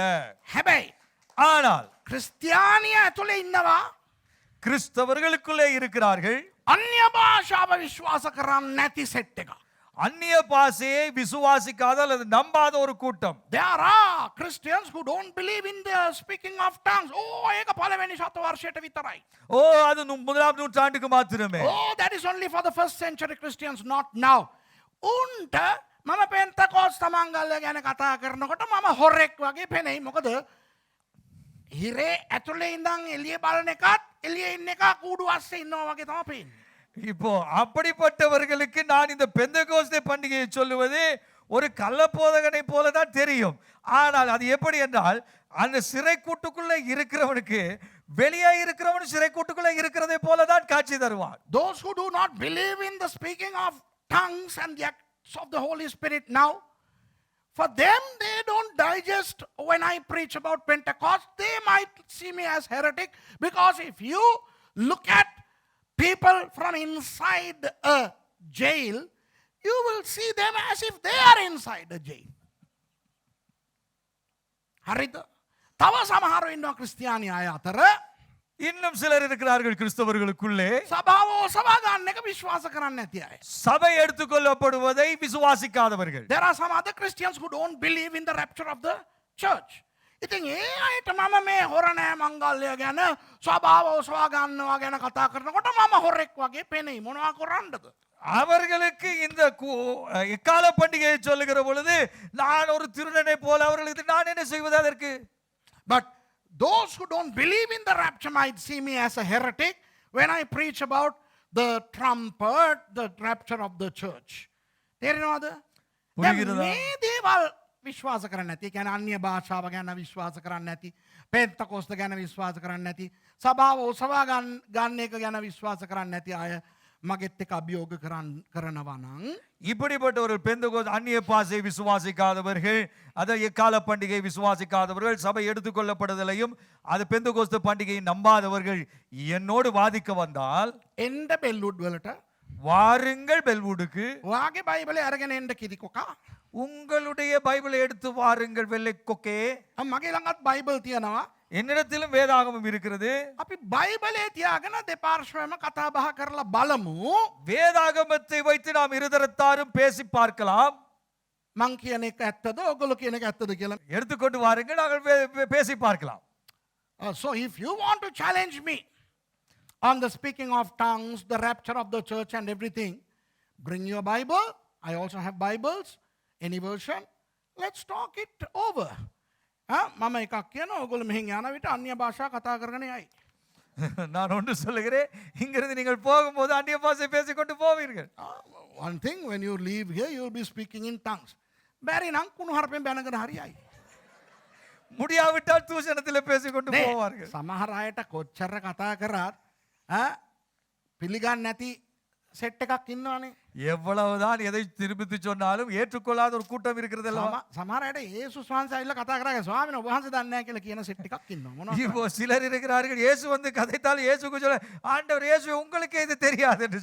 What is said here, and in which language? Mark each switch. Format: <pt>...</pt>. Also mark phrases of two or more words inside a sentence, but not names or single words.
<si>හැබැයි</si> <ta>ஆனால்</ta> <si>ක්‍රිස්තියානිය ඇතුලේ ඉන්නවා</si> <ta>கிறிஸ்தவர்களுக்குள்ளே இருக்கிறார்கள்</ta> <si>අන්‍ය භාෂාව විශ්වාස කරන්නේ නැති සෙට් එක.</si> <ta>அந்நிய பாஷையை விசுவாசிக்காத அல்லது நம்பாத ஒரு கூட்டம்.</ta> <en>There are Christians who don't believe in the speaking of tongues.</en> <si>Oh, ඒක පළවෙනි ශතවර්ෂයට විතරයි.</si> <ta>ஓ அது முதலாம் நூற்றாண்டுக்கு மாத்திரமே.</ta> <en>Oh, that is only for the first century Christians, not now.</en> <si>උන්ට මම පෙන්තකොස්ත මංගල්‍ය ගැන කතා කරනකොට මම හොරෙක් වගේ පෙනෙයි. මොකද හිරේ ඇතුලේ ඉඳන් එළිය බලන එකත් එළියේ ඉන්න එක කූඩු අස්සේ ඉන්නවා වගේ තමයි පේන්නේ.</si> <ta>இப்போ அப்படிப்பட்டவர்களுக்கு நான் இந்த பெந்தகோஸ்தே பண்டிகையை சொல்லுவது ஒரு கள்ளப்போதகனை போல தான் தெரியும். ஆனால் அது எப்படி என்றால் அந்த சிறைக்கூட்டுக்குள்ள இருக்கிறவனுக்கு வெளியே இருக்கிறவன் சிறைக்கூட்டுக்குள்ள இருக்கிறதை போல தான் காட்சி தருவான்.</ta> <en>Those who do not believe in the speaking of tongues and the acts of the Holy Spirit now, for them they don't digest when I preach about Pentecost. They might see me as heretic, because if you look at people from inside a jail, you will see them as if they are inside a jail.</en> <si>හරිද? තව සමහරව ඉන්නවා ක්‍රිස්තියානි අය අතර</si> <ta>இன்னும் சிலர் இருக்கிறார்கள் கிறிஸ்தவர்களுக்குள்ளே</ta> <si>සභාව ඔසවා ගන්න එක විශ්වාස කරන්න නැති අය.</si> <ta>சபை எடுத்துக்கொள்ளப்படுவதை விசுவாசிக்காதவர்கள்.</ta> <en>There are some other Christians who don't believe in the rapture of the church.</en> <si>ඉතින් ඒ අයට මම මේ හොරණෑ මංගල්‍ය ගැන සභාව ඔසවා ගන්නවා ගැන කතා කරනකොට මම හොරෙක් වගේ පෙනෙයි. මොනවා කරන්නද?</si> <ta>அவர்களுக்கு இந்த எக்கால பண்டிகையை சொல்லுகிற பொழுது நான் ஒரு திருடனை போல அவர்களுக்கு நான் என்ன செய்வது அதற்கு?</ta> <en>But those who don't believe in the rapture might see me as a heretic when I preach about the trumpet, the rapture of the church.</en> <si>තේරෙනවද? දැන්</si> <ta>පුරිගිරදා.</ta> <si>මේ දේවල් විශ්වාස කරන්නේ නැති, කියන්නේ අන්‍ය භාෂාව ගැන විශ්වාස කරන්නේ නැති, පෙන්තකොස්ත ගැන විශ්වාස කරන්නේ නැති, සභාව ඔසවා ගන්න එක ගැන විශ්වාස කරන්නේ නැති අය මගෙත් එක්ක අභියෝග කරනවා නම්</si> <ta>இப்படிப்பட்டவர்கள் பெந்தகோஸ்து அந்நிய பாஷை விசுவாசிக்காதவர்கள், அதை எக்கால பண்டிகை விசுவாசிக்காதவர்கள், சபை எடுத்துக்கொள்ளப்படுதலையும் அது பெந்தகோஸ்து பண்டிகையை நம்பாதவர்கள் என்னோடு வாதிக்க வந்தால்</ta> <si>එන්න බෙල්ලුඩ් වලට</si> <ta>வாருங்கள் பெல்வுடுக்கு,</ta> <si>ඔයාගේ බයිබලේ අරගෙන එන්න කිරිකොකා.</si> <ta>உங்களுடைய பைபிளை எடுத்து வாருங்கள் வெள்ளை கொக்கே.</ta> <si>මගේ ළඟත් බයිබල් තියෙනවා.</si> <ta>என்னிடத்திலும் வேதாகமம் இருக்கிறது.</ta> <si>අපි බයිබලේ තියාගෙන දෙපාර්ශ්වයම කතා බහ කරලා බලමු.</si> <ta>வேதாகமத்தை வைத்து நாம் இருதரத்தாரும் பேசி பார்க்கலாம்.</ta> <si>මං කියන එක ඇත්තද ඔයගොල්ලෝ කියන එක ඇත්තද කියලා.</si> <ta>எடுத்துக்கொண்டு வாருங்கள், நாங்கள் பேசி பார்க்கலாம்.</ta> <en>So if you want to challenge me on the speaking of tongues, the rapture of the church and everything, bring your Bible. I also have Bibles, any version. Let's talk it over.</en> <si>මම එකක් කියන ඔයගොල්ලෝ මෙහෙන් යන විට අන්‍ය භාෂා කතා කරගෙන යයි.</si> <ta>நான் ஒன்று சொல்லுகிறேன், இங்கிருந்து நீங்கள் போகும்போது அந்நிய பாஷை பேசிக்கொண்டு போவீர்கள்.</ta> <en>One thing, when you leave here, you will be speaking in tongues.</en> <si>බැරි නම් කුණු හරපෙන් බැනගෙන හරියයි.</si> <ta>முடியாவிட்டால் தூஷணத்தில் பேசிக்கொண்டு</ta> <si>නේ,</si> <ta>போவார்கள்.</ta> <si>සමහර අයට කොච්චර කතා කරත් පිළිගන්නේ නැති සෙට් එකක් ඉන්නවනේ.</si> <ta>எவ்வளவுதான் எதை திருப்பித்து சொன்னாலும் ஏற்றுக்கொள்ளாத ஒரு கூட்டம் இருக்கிறது அல்லவா?</ta> <si>සමහර අයට යේසුස් වහන්සේ ඇවිල්ලා කතා කරාගෙන ස්වාමීන් වහන්සේ දන්නේ නැහැ කියලා කියන සෙට් එකක් ඉන්නවා. මොනවද?</si> <ta>இப்போ சிலர் இருக்கிறார்கள், இயேசு வந்து கதைத்தால் இயேசுக்கு சொல்ல, ஆண்டவர் இயேசு உங்களுக்கே இது தெரியாது என்று</ta>